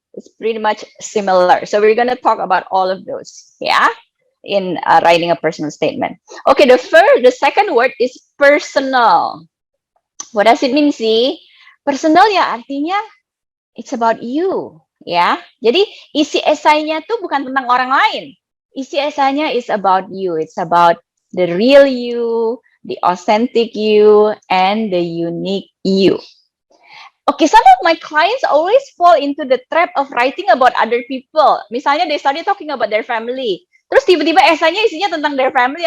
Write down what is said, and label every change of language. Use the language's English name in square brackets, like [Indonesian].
[English] It's pretty much similar. So we're gonna talk about all of those, yeah, in writing a personal statement. Okay, the second word is personal. What does it mean [Indonesian] sih? Personal ya artinya [English] it's about you, [Indonesian] ya. Jadi isi esainya tuh bukan tentang orang lain. Isi esainya [English] is about you. It's about the real you, the authentic you, and the unique you. Okay, some of my clients always fall into the trap of writing about other people. [Indonesian] Misalnya [English] they started talking about their family. [Indonesian] Terus tiba-tiba esainya isinya tentang [English] their family.